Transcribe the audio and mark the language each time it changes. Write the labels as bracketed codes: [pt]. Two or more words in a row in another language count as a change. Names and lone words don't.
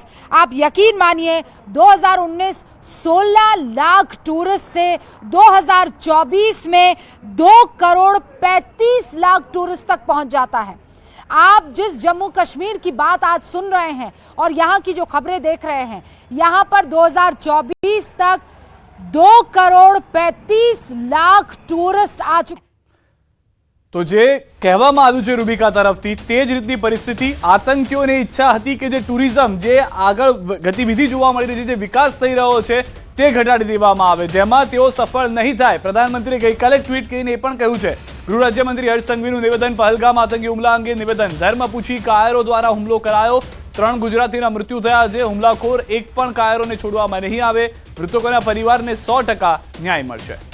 [hi] आप यकीन मानिए 2019 16 लाख टूरिस्ट से 2024 में 2,35,00,000 टूरिस्ट तक पहुंच जाता है। आप जिस जम्मू कश्मीर की बात आज सुन रहे हैं और यहाँ की जो खबरें देख रहे हैं, यहाँ पर 2024 तक 2,35,00,000 टूरिस्ट आ चुके। [gu] તો જે કહેવામાં આવ્યું છે રૂબિકા તરફથી તે જ રીતની પરિસ્થિતિ આતંકીઓને ઇચ્છા હતી કે જે ટૂરિઝમ જે આગળ ગતિવિધિ જોવા મળી રહી છે, જે વિકાસ થઈ રહ્યો છે તે ઘટાડી દેવામાં આવે, જેમાં તેઓ સફળ નહીં થાય। પ્રધાનમંત્રીએ ગઈકાલે ટ્વીટ કરીને એ પણ કહ્યું છે. ગૃહ રાજ્યમંત્રી હર્ષ સંઘવીનું નિવેદન, પહલગામ આતંકી હુમલા અંગે નિવેદન, ધર્મ પૂછી કાયરો દ્વારા હુમલો કરાયો, 3 ગુજરાતીના મૃત્યુ થયા છે, હુમલાખોર એક પણ કાયરોને છોડવામાં નહીં આવે, મૃતકોના પરિવારને 100% ન્યાય મળશે।